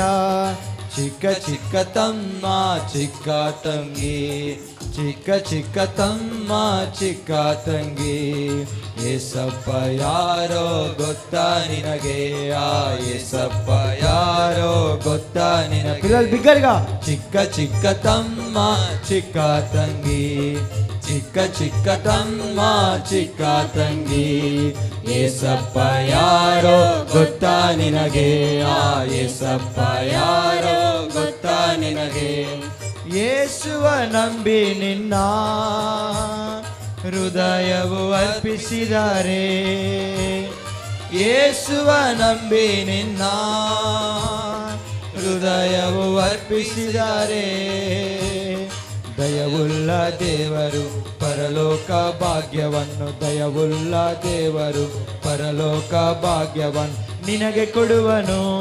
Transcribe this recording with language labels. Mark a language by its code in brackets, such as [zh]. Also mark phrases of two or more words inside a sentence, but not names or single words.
[kn] ಚಿಕ್ಕ ಚಿಕ್ಕ ತಮ್ಮ ಚಿಕ್ಕ ತಂಗಿ, ಚಿಕ್ಕ ಚಿಕ್ಕ ತಮ್ಮ ಚಿಕ್ಕ ತಂಗಿ, ಏಸಪ್ಪ ಯಾರೋ ಗೊತ್ತಾ ನಿನಗೆ, ಆ ಏಸಪ್ಪ ಯಾರೋ ಗೊತ್ತಾ ನಿನಗೆ. [te] పిల్లలు బిగ్గరగా. [kn] ಚಿಕ್ಕ ಚಿಕ್ಕ ತಮ್ಮ ಚಿಕ್ಕ ತಂಗಿ, ಚಿಕ್ಕ ಚಿಕ್ಕ ತಮ್ಮ ಚಿಕ್ಕ ತಂಗಿ ಏಸಪ್ಪ ಯಾರೋ ಗೊತ್ತಾ ನಿನಗೆ ಆ ಏಸಪ್ಪ ಯಾರೋ ಗೊತ್ತಾ ನಿನಗೆ ಯೇಸುವ ನಂಬಿ ನಿನ್ನ ಹೃದಯವು ಅರ್ಪಿಸಿದರೆ ಯೇಸುವ ನಂಬಿ ನಿನ್ನ ಹೃದಯವು ಅರ್ಪಿಸಿದರೆ ದಯವುಳ್ಳ ದೇವರು ಪರಲೋಕ ಭಾಗ್ಯವನ್ನು ದಯವುಳ್ಳ ದೇವರು ಪರಲೋಕ ಭಾಗ್ಯವನ್ನು ನಿನಗೆ ಕೊಡುವನು